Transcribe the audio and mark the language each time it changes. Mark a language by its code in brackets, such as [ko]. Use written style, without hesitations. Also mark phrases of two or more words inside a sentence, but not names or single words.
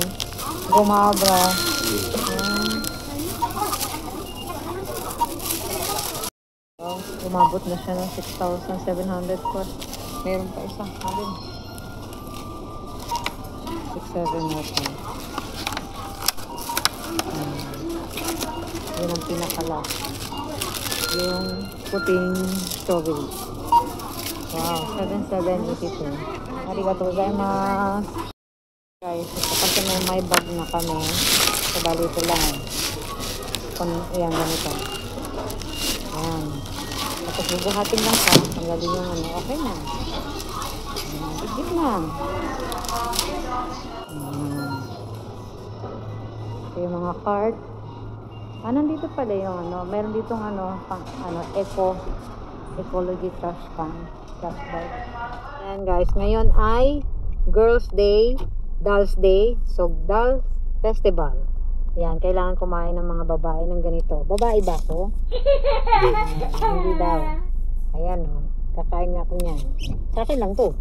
[tl] Gumabra. Umabot na siya ng 6,700 po. Meron pa isa. Alin? 6,700 natin. Yun ang pinaka-last. Yung puting strawberry. Wow, 7,782. [ja] ありがとうございます. [tl] Guys, kasi may bag na kami. So, bali ito lang. Ayan, ganito. Ayan. Tapos bubuhatin lang siya. Tanggalin yung ano. Okay na. Bigit na. Ito yung mga card. Nandito pala yung ano. Meron ditong ano, [en] ecology trash can. Trash bag. [tl] Ayan guys. Ngayon ay Girls Day. [en] Dolls Day. So, Dolls Festival. [tl] Ayan. Kailangan kumain ng mga babae ng ganito. Babae ba ako? Hindi daw. Ayan o. Kakain nga ako niyan. Sa akin lang to.